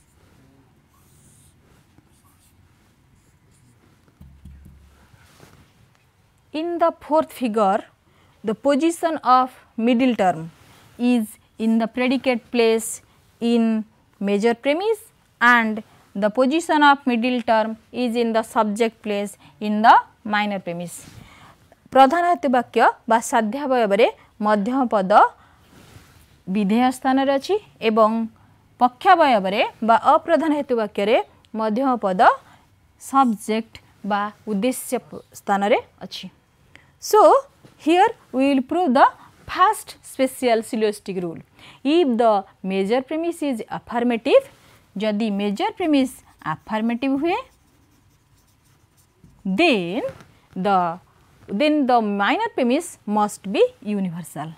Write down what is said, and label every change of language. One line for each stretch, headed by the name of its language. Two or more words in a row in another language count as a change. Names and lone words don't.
English: in the 4th figure, the position of middle term is in the predicate place in major premise, and the position of middle term is in the subject place in the minor premise.
Odia: ପ୍ରଧାନ ହେତୁବାକ୍ୟ ବା ସାଧ୍ୟାବୟବ ରେ ମଧ୍ୟମ ପଦ ବିଧେୟ ସ୍ଥାନ ରେ ଅଛି ଏବଂ ପକ୍ଷାବୟବ ରେ ବା ଅପ୍ରଧାନ ହେତୁବାକ୍ୟ ରେ ମଧ୍ୟମ ପଦ ସବ୍ଜେକ୍ଟ ବା ଉଦ୍ଦେଶ୍ୟ ସ୍ଥାନ ରେ ଅଛି.
English: So, here we will prove the first special syllogistic rule. If the major premise is affirmative, जदि major premise affirmative हुए, then the minor premise must be universal.